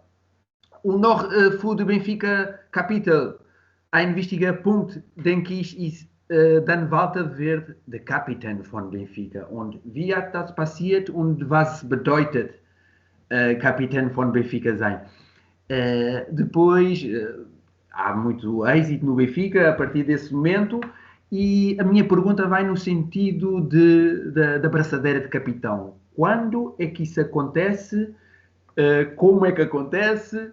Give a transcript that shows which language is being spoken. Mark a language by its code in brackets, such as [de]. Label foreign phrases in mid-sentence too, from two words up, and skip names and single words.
[de] Und noch für die Benfica Kapitel, ein wichtiger Punkt, denke ich, ist, dann Walter wird der Kapitän von Benfica. Und wie hat das passiert und was bedeutet Kapitän von Benfica sein? [pt] Depois, há muito êxito no Benfica a partir desse momento, e a minha pergunta vai no sentido da braçadeira de capitão. Quando é que isso acontece? Como é que acontece?